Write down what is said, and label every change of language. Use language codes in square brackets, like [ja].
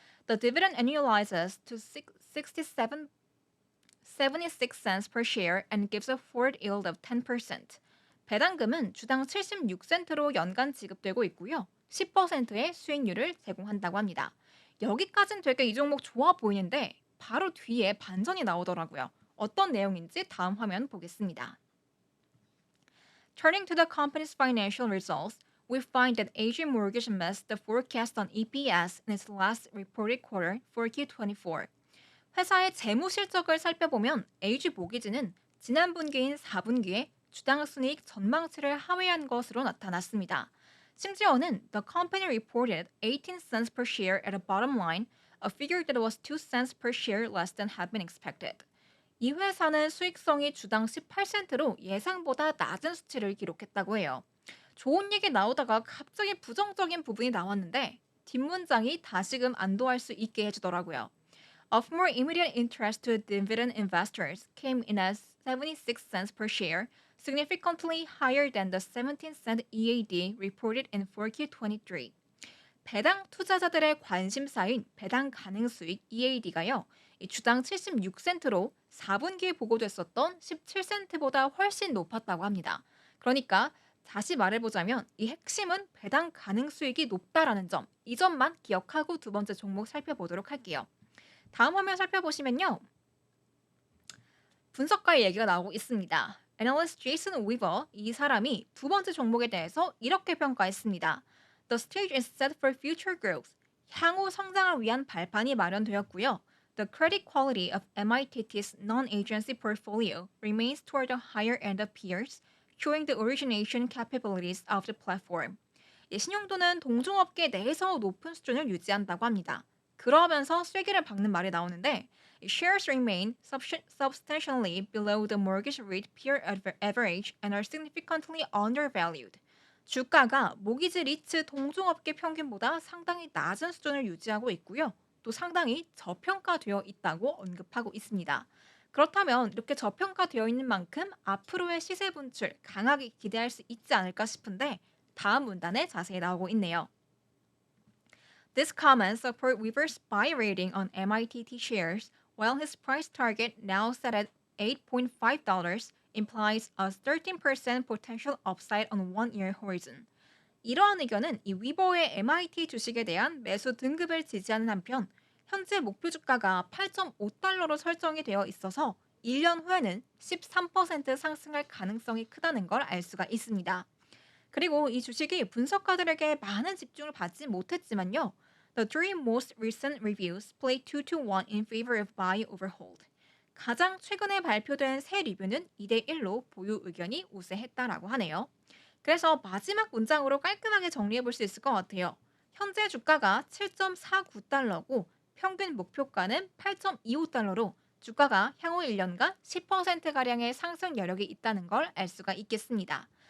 [en] The dividend annualizes to 76 cents per share and gives a forward yield of 10%. [ko] 배당금은 주당 76센트로 연간 지급되고 있고요. 10%의 수익률을 제공한다고 합니다. 여기까진 되게 이 종목 좋아 보이는데 바로 뒤에 반전이 나오더라고요. 어떤 내용인지 다음 화면 보겠습니다. [en] Turning to the company's financial results, we find that AG Mortgage missed the forecast on EPS in its last reported quarter for Q24. [ko] 회사의 재무 실적을 살펴보면 AG 모기지는 지난 분기인 4분기에 주당 순이익 전망치를 하회한 것으로 나타났습니다. 심지어는 [en] the company reported 18 cents per share at a bottom line, a figure that was 2 cents per share less than had been expected. [ko] 이 회사는 수익성이 주당 18센트로 예상보다 낮은 수치를 기록했다고 해요. 좋은 얘기 나오다가 갑자기 부정적인 부분이 나왔는데 뒷문장이 다시금 안도할 수 있게 해주더라고요. [en] Of more immediate interest to dividend investors came in as 76 cents per share, significantly higher than the 17-cent EAD reported in 4Q23. [ko] 배당 투자자들의 관심사인 배당 가능 수익 EAD가요. 주당 76센트로 4분기에 보고됐었던 17센트보다 훨씬 높았다고 합니다. 그러니까 다시 말해보자면 이 핵심은 배당 가능 수익이 높다라는 점, 이 점만 기억하고 두 번째 종목 살펴보도록 할게요. 다음 화면 살펴보시면요. 분석가의 얘기가 나오고 있습니다. 애널리스트 제이슨 위버, 이 사람이 두 번째 종목에 대해서 이렇게 평가했습니다. [en] The stage is set for future growth. [ko] 향후 성장을 위한 발판이 마련되었고요. [en] The credit quality of MITT's non-agency portfolio remains toward the higher end of peers, showing the origination capabilities of the platform. [ko] 신용도는 동종업계 내에서 높은 수준을 유지한다고 합니다. 그러면서 쐐기를 박는 말이 나오는데 [en] shares remain substantially below the mortgage rate peer average and are significantly undervalued. [ko] 주가가 모기지 리츠 동종업계 평균보다 상당히 낮은 수준을 유지하고 있고요. 또 상당히 저평가되어 있다고 언급하고 있습니다. 그렇다면 이렇게 저평가되어 있는 만큼 앞으로의 시세 분출 강하게 기대할 수 있지 않을까 싶은데 다음 문단에 자세히 나오고 있네요. [en] This comment support Weaver's buy rating on MITT shares, while his price target now set at $8.5 implies a 13% potential upside on one-year horizon. [ko] 이러한 의견은 이 위버의 MIT 주식에 대한 매수 등급을 지지하는 한편 현재 목표 주가가 8.5달러로 설정이 되어 있어서 1년 후에는 13% 상승할 가능성이 크다는 걸 알 수가 있습니다. 그리고 이 주식이 분석가들에게 많은 집중을 받지 못했지만요. [en] The three most recent reviews play 2-1 in favor of buy over hold. [ko] 가장 최근에 발표된 새 리뷰는 2대1로 보유 의견이 우세했다라고 하네요. 그래서 마지막 문장으로 깔끔하게 정리해 볼 수 있을 것 같아요. 현재 주가가 7.49달러고 평균 목표가는 8.25달러로 주가가 향후 1년간 10%가량의 상승 여력이 있다는 걸 알 수가 있겠습니다.